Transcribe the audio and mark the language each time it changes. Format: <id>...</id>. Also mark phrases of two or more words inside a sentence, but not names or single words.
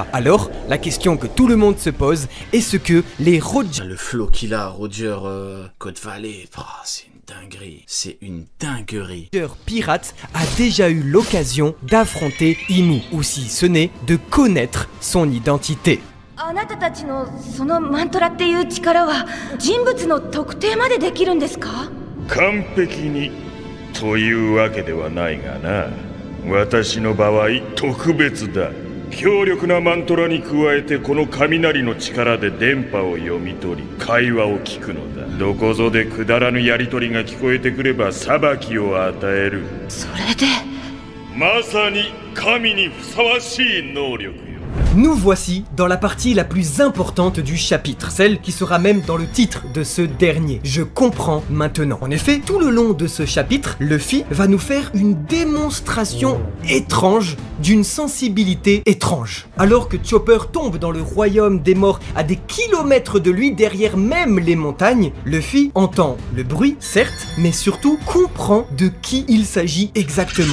<fr>Alors, la question que tout le monde se pose est ce que les Roger... Le flow qu'il a, Roger Code Valley, c'est une dinguerie, c'est une dinguerie. Pirate a déjà eu l'occasion d'affronter Imu, ou si ce n'est de connaître son identité.</fr> <ja>あなたたちのそのマントラっていう力は人物の特定までできるんですか？完璧にというわけではないがな。私の場合特別だ。強力なマントラに加えてこの雷の力で電波を読み取り会話を聞くのだ。どこぞでくだらぬやり取りが聞こえてくれば裁きを与える。それでまさに神にふさわしい能力よ。</ja> <fr>Nous voici dans la partie la plus importante du chapitre, celle qui sera même dans le titre de ce dernier. Je comprends maintenant. En effet, tout le long de ce chapitre, Luffy va nous faire une démonstration étrange d'une sensibilité étrange. Alors que Chopper tombe dans le royaume des morts à des kilomètres de lui, derrière même les montagnes, Luffy entend le bruit, certes, mais surtout comprend de qui il s'agit exactement.</fr>